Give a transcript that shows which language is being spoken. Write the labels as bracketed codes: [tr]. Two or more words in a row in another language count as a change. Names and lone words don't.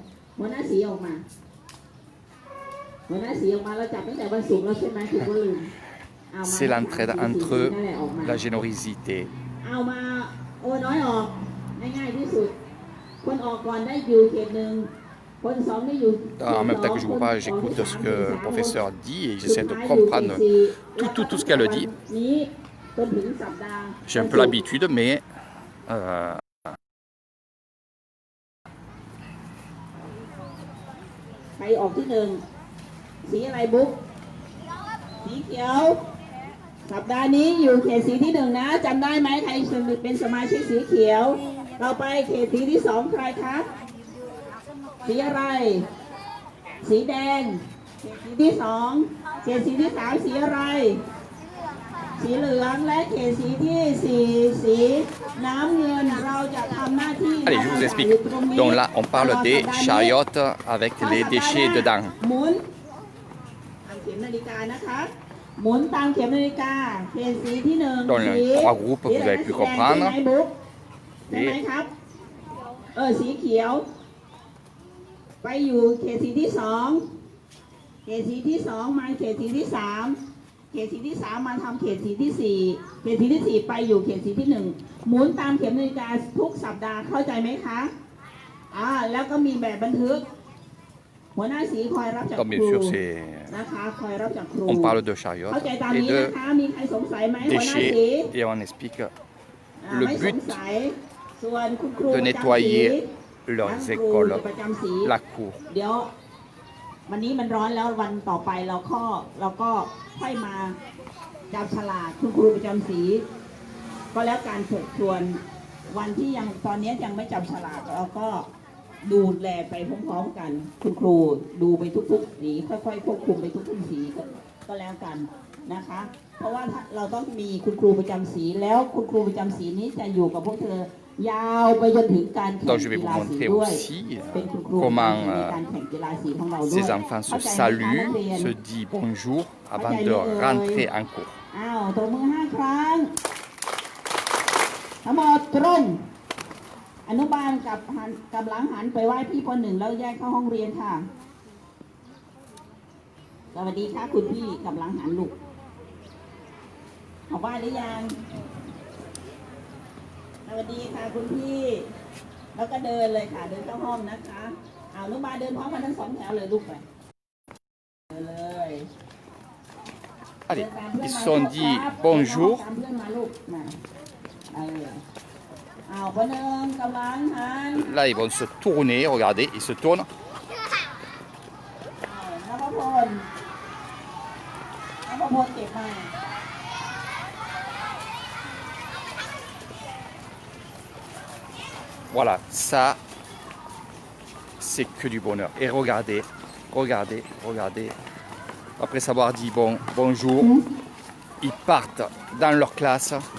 [fr] C'est l'entraide entre eux, la générosité. En même temps que je vous parle, j'écoute ce que le professeur dit et j'essaie de comprendre tout ce qu'elle dit. [th] จนถึงสัปดาห์ [fr] J'ai un peu l'habitude, mais [th] ใครออกที่หนึ่งสีอะไรบุ๊กสีเขียว สัปดาห์นี้อยู่เขต สีที่หนึ่งนะจำได้ไหมใครเป็นสมาชิกสีเขียวต่อไปเขตสีที่สองใครคะสีอะไร สีแดงเขตสีที่สองเขตสีที่สามสีอะไร สีเหลืองและเขตสีที่สี่สีน้ำเงินเราจะทำหน้าที่ [fr] allez, je vous explique. Donc là, on parle des chariotes avec les déchets dedans. [th] หมุนตามเข็มนาฬิกานะคะหมุนตามเข็มนาฬิกาเขตสีที่หนึ่ง [fr] Dans les 3 groupes, vous avez pu [th] ใช่ไหม [fr] comprendre. [th] บุ๊กใช่ไหมครับสีเขียว ไปอยู่เขตสีที่สองเขตสีที่สองมาเขตสีที่สามเขตสีที่สามมาทำเขตสีที่สี่เขตสีที่สี่ไปอยู่เขตสีที่หนึ่งหมุนตามเข็มนาฬิกาทุกสัปดาห์เข้าใจไหมคะแล้วก็มีแบบบันทึกหัวหน้าสีคอยรับจาก [fr] Comme [th] ครู [fr] bien sûr, c'est. [th] นะคะคอยรับจากครู [fr] On parle de chariotes [th] เข้าใจตาม [fr] et [th] นี้ [fr] de [th] นะคะมีใครสงสัยไหมหัวหน้าสี [fr] déchets et on explique [th] ไม่ [fr] le [th] สง [fr] but [th] สัยส่วนคุณครู [fr] de [th] ประจำสี [fr] nettoyer [th] ทั้ง [fr] leurs [th] ครู [fr] écoles, [th] ประจำสี [fr] la cour. [th] เดี๋ยววันนี้มันร้อนแล้ววันต่อไปเราก็ค่อยมาจับฉลากคุณครูประจำสี ก็แล้วการเถิดส่วนวันที่ยังตอนนี้ยังไม่จับฉลากเราก็ดูแลไปพร้อมๆกัน คุณครูดูไปทุกๆสีค่อยๆควบคุมไปทุกๆสีก็แล้วกันนะคะ เพราะว่าเราต้องมีคุณครูประจำสีแล้วคุณครูประจำสีนี้จะอยู่กับพวกเธอยาวไปจนถึงการแข่ง [fr] Donc je vais [th] กี [fr] vous [th] ฬาสี [fr] montrer [th] ด้วย [fr] aussi [th] เป็นคุณครู [fr] comment [th] ในการแข่งกีฬาสีของเราด้วย [fr] ces enfants se [th] เข้าใจไหมคะนัก [fr] saluent, [th] เรียน [fr] se disent bonjour avant de rentrer en cours. [th] ตบมือ5 ครั้งทั้งหมดตรงอนุบาลกับหลังหันไปไหว้พี่คนหนึ่งแล้วแยกเข้าห้องเรียนค่ะสวัสดีค่ะคุณพี่กับหลังหันลูกขอไหว้หรือยังสวัสดีค่ะคุณพี่แล้วก็เดินเลยค่ะเดินเข้าห้องนะคะอนุบาลเดินพร้อมกันทั้ง2 แถวเลยลูกไปเลย [fr] Allez, ils se sont dit bonjour. [th] ตามเพื่อนมาลูกมาพอหนึ่งกำลังหัน [fr] Là, ils vont se tourner, regardez, ils se tournent. [th] นภพลเก็บมา [fr] Voilà, ça, c'est que du bonheur. Et regardez, regardez, regardez. Après s'avoir dit bonjour, ils partent dans leur classe.